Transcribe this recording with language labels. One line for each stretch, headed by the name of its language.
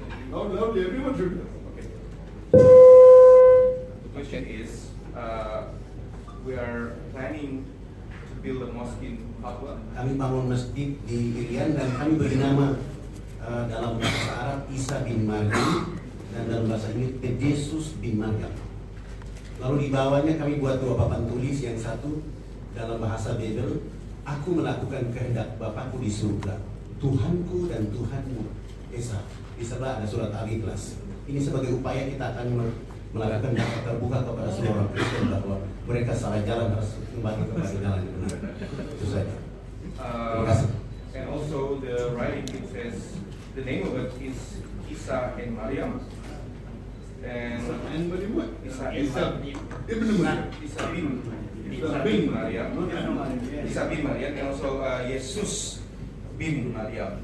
English: Loudly, everyone should. Okay. The question is, we are planning to build a mosque in Papua.
Indonesian: Kami bangun masjid di Irian dan kami beri nama dalam bahasa Arab Isa bin Maryam dan dalam bahasa Inggris Yesus bin Maryam. Lalu di bawahnya kami buat dua papan tulis, yang satu dalam bahasa Bible, aku melakukan kehendak Bapakku di surga, Tuhanku dan Tuhanmu Esa. Di sebelah ada surat Al-Ikhlas. Ini sebagai upaya kita akan melakukan dakwah terbuka kepada semua orang Kristen bahwa mereka salah jalan, harus kembali kepada jalan yang benar. Itu saja. Terima kasih.
English: And also the writing it says the name of it is Isa and Maryam. And Isa ibn Maryam. Isa bin Maryam. Isa bin Maryam, and also Jesus bin Maryam.